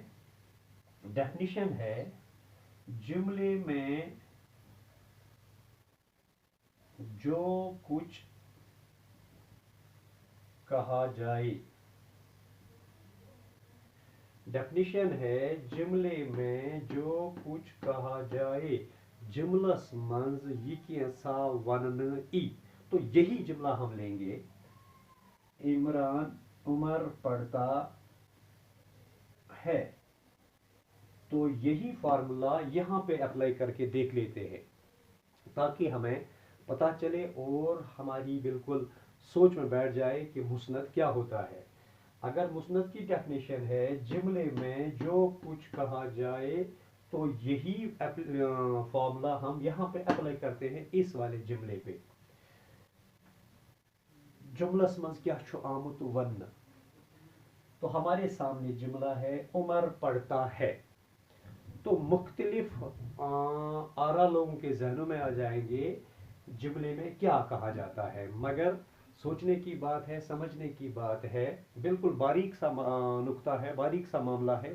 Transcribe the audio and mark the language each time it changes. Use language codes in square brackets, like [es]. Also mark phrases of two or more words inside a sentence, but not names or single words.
[hi] डेफिनेशन है जुमले में जो कुछ कहा जाए। डेफिनेशन है जुमले में जो कुछ कहा जाए, [ks] जुमलस मंज यिकियसा वनन ई। [hi] तो यही जुमला हम लेंगे, इमरान उमर पढ़ता है। तो यही फार्मूला यहां पे अप्लाई करके देख लेते हैं ताकि हमें पता चले और हमारी बिल्कुल सोच में बैठ जाए कि मुस्नद क्या होता है। अगर मुस्नद की डेफिनेशन है जुमले में जो कुछ कहा जाए, तो यही फॉर्मूला हम यहां पे अप्लाई करते हैं इस वाले जुमले पे। [ks] जुमलस मंज क्या छु आमुत वन, [hi] तो हमारे सामने जुमला है उमर पढ़ता है। तो मुख्तलिफ आरा लोगों के जहनों में आ जाएंगे जुमले में क्या कहा जाता है, मगर सोचने की बात है, समझने की बात है, बिल्कुल बारीक सा नुक्ता है, बारीक सा मामला है।